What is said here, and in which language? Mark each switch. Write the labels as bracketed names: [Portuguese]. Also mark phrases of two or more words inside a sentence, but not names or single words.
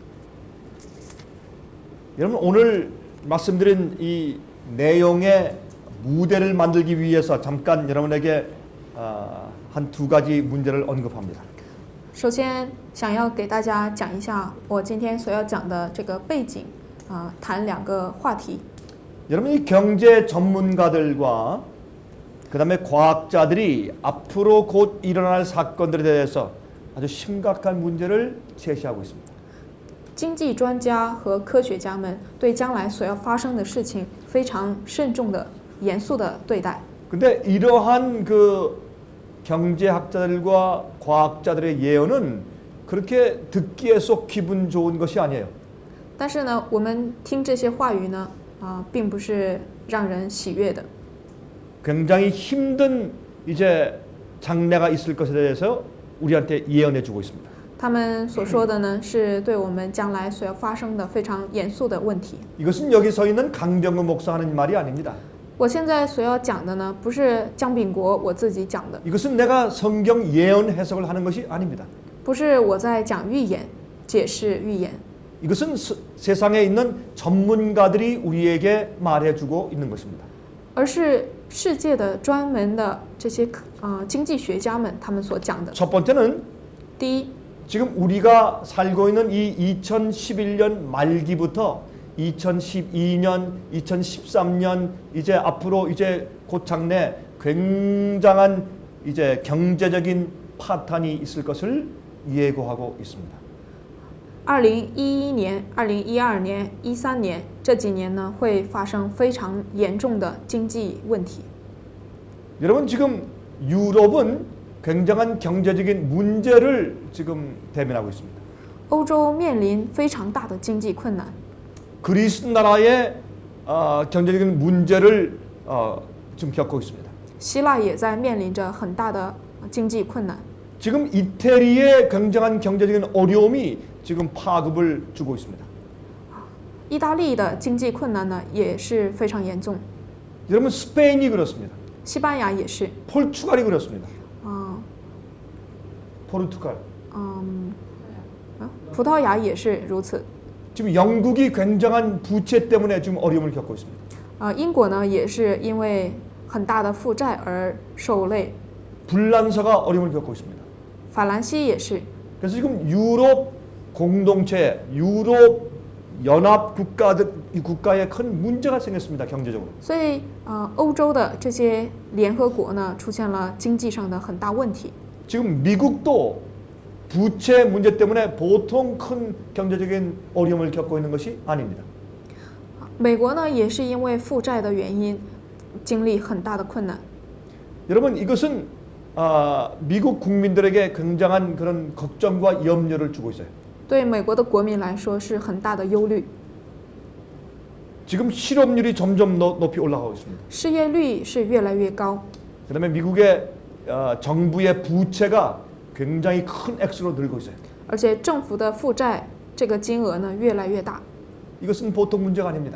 [Korean] 여러분 오늘 말씀드린 이 내용의 무대를 만들기 위해서 잠깐 여러분에게 한 두 가지 문제를 언급합니다. [Chinese] 首先，想要给大家讲一下我今天所要讲的这个背景，谈两个话题。 [Korean] 여러분이 경제 전문가들과 그다음에 과학자들이 앞으로 곧 일어날 사건들에 대해서 아주 심각한 문제를 제시하고 있습니다. [Chinese] 经济专家和科学家们对将来所要发生的事情非常慎重的、严肃的对待。 [Korean] 근데 이러한 그 경제학자들과 과학자들의 예언은 그렇게 듣기에 속 기분 좋은 것이 아니에요. [Chinese] 但是呢，我们听这些话语呢，并不是让人喜悦的。 [Korean] 굉장히 힘든 이제 장래가 있을 것에 대해서 우리한테 예언해 주고 있습니다. [Chinese] 他们所说的呢，是对我们将来所要发生的非常严肃的问题。 [Korean] 이것은 여기 서 있는 강병근 목사 하는 말이 아닙니다. [Chinese] 我现在所要讲的呢，不是姜炳国我自己讲的， [Korean] 이것은 내가 성경 예언 해석을 하는 것이 아닙니다. [Chinese] 不是我在讲预言、解释预言， [Korean] 이것은 세상에 있는 전문가들이 우리에게 말해주고 있는 것입니다. [Chinese] 而是世界的专门的这些经济学家们他们所讲的。 [Korean] 첫 번째는 [Chinese] 第一， [Korean] 지금 우리가 살고 있는 이 2011년 말기부터 2012년, 2013년 이제 앞으로 이제 곧 장래 굉장한 이제 경제적인 파탄이 있을 것을 예고하고 있습니다. [Chinese] 2011 年、2012年、13年这几年呢，会发生非常严重的经济问题。 [Korean] 여러분 지금 유럽은 굉장한 경제적인 문제를 지금 대면하고 있습니다. [Chinese] 欧洲面临非常大的经济困难， [Korean] 그리스 나라의 경제적인 문제를 지금 겪고 있습니다. [Chinese] 希腊也在面临着很大的经济困难。 [Korean] 지금 이태리의 굉장한 경제적인 어려움이 지금 파급을 주고 있습니다. [Chinese] 意大利的经济困难呢也是非常严重， [Korean] 여러분 스페인이 그렇습니다. [Chinese] 西班牙也是， [Korean] 포르투갈이 그렇습니다. 嗯 포르투갈. [Chinese] 葡萄牙也是如此。 [Korean] 지금 영국이 굉장한 부채 때문에 지금 어려움을 겪고 있습니다. [Chinese] 英国呢也是因为很大的负债而受累， [Korean] 불란서가 어려움을 겪고 있습니다. [Chinese] 法兰西也是。 [Korean] 그래서 지금 유럽 공동체, 유럽 연합 국가들 이 국가에 큰 문제가 생겼습니다. 경제적으로. [Chinese] 所以欧洲的这些联合国呢出现了经济上的很大问题。 [Korean] 지금 미국도 부채 문제 때문에 보통 큰 경제적인 어려움을 겪고 있는 것이 아닙니다. [Chinese] 美国呢也是因为负债的原因经历很大的困难。 [Korean] 여러분 이것은 미국 국민들에게 굉장한 그런 걱정과 염려를 주고 있어요. [Chinese] 对美国的国民来说是很大的忧虑， [Korean] 지금 실업률이 점점 높이 올라가고 있습니다. [Chinese] 失业率是越来越高， [Korean] 그다음에 미국의 정부의 부채가 굉장히 큰 액수로 늘고 있어요. [Chinese] 而且政府的负债这个金额呢越来越大， [Korean] 이것은 보통 문제가 아닙니다.